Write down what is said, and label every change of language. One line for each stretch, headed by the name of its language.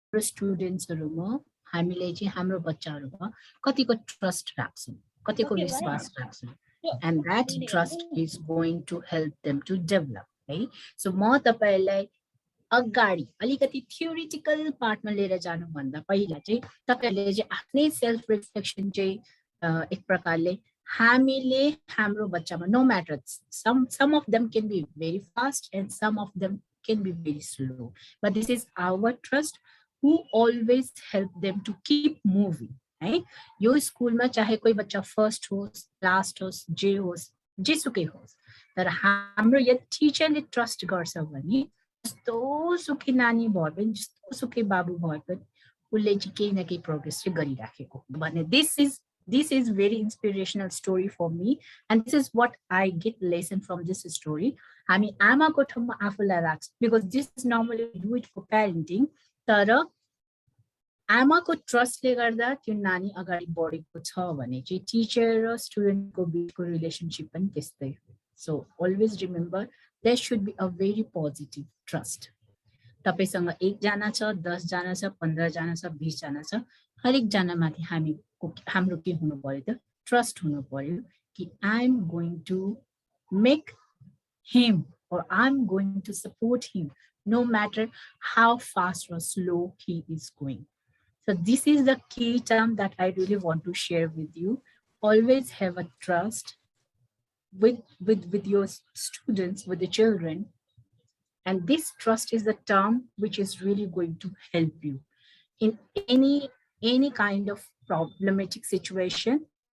Nepali: स्टुडेन्ट्सहरुमा हामीले चाहिँ हाम्रो बच्चाहरुमा कतिको ट्रस्ट राख्छौं कतिको विश्वास राख्छौं
English: and that trust is going to help them to develop
Nepali: है। सो म तपाईलाई अगाडि अलिकति थ्योरिटिकल पार्टमा लिएर जानु भन्दा पहिला चाहिँ तपाईहरुले चाहिँ आफ्नै सेल्फ रिफ्लेक्सन चाहिँ एक प्रकारले हामीले हाम्रो बच्चामा no matter
English: some of them can be very fast and some of them can be very slow but this is our trust who always help them to keep moving
Nepali: है। यो स्कुलमा चाहे कोही बच्चा फर्स्ट होस् लास्ट होस् जे होस् जेसुकै होस् तर हाम्रो यदि टिचरले ट्रस्ट गर्छ भने जस्तो सुखी नानी भए पनि जस्तो सुखी बाबु भए पनि उसले चाहिँ केही न केही प्रोग्रेस चाहिँ गरिराखेको भने
English: this is very inspirational story for me and this is what I get lesson from this story।
Nepali: हामी आमाको ठाउँमा आफूलाई राख्छ
English: because this is normally do it for parenting
Nepali: तर आमाको ट्रस्टले गर्दा त्यो नानी अगाडि बढेको छ भने चाहिँ टिचर र स्टुडेन्टको बीचको रिलेसनशिप पनि त्यस्तै हो।
English: So always remember there should be a very positive trust.
Nepali: तपाईसँग 1 जना छ 10 जना छ 15 जना छ 20 जना छ हरेक जनामाथि हाम्रो के हुनु पर्यो त ट्रस्ट हुनु पर्यो कि
English: I am going to make him or I'm going to support him no matter how fast or slow he is going। So this is the key term that I really want to share with you। Always have a trust with your students, with the children, and this trust is the term which is really going to help you in any kind of problematic situation।